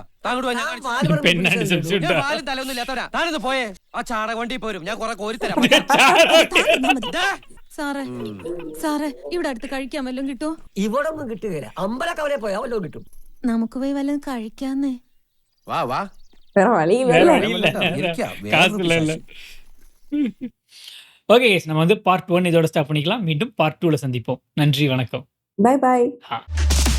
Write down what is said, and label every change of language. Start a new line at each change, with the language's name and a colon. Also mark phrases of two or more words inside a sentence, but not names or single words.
Malayalam: താങ്കോട്ട് തലൊന്നും ഇല്ലാത്തവരാ. താനൊന്ന് പോയേ, ആ ചാട വണ്ടി പോരും, ഞാൻ കുറെ കോരിത്തരാം. സാറേ ഇവിടെ അടുത്ത് കഴിക്കാൻ വല്ലതും കിട്ടുമോ? ഇവിടെ ഒന്നും കിട്ടുകയില്ല. അമ്പലക്കവരെ പോയാ വല്ലതും കിട്ടും. നമുക്ക് പോയി വല്ലതും കഴിക്കാന്നേ. വാ വാ.
Tamil: ஓகே, நம்ம வந்து பார்ட் 1 இதோட ஸ்டாப் பண்ணிக்கலாம். மீண்டும் பார்ட் 2ல சந்திப்போம். நன்றி, வணக்கம்.
English: bye bye.